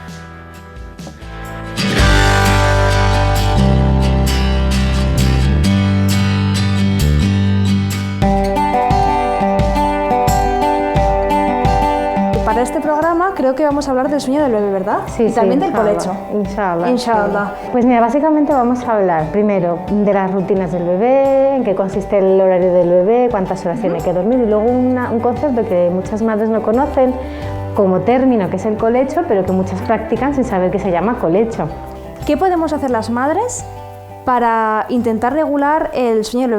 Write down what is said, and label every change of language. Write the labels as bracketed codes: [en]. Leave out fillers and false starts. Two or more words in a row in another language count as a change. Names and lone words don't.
[es] Para este programa creo que vamos a hablar del sueño del bebé, ¿verdad? Sí, y también del inshallah, colecho. Inshallah. Inshallah. Sí. Pues mira, básicamente vamos a hablar primero de las rutinas del bebé, en qué consiste el horario del bebé, cuántas horas tiene que dormir y luego un concepto que muchas madres no conocen como término, que es el colecho, pero que muchas practican sin saber que se llama colecho. ¿Qué podemos hacer las madres para intentar regular el sueño del bebé?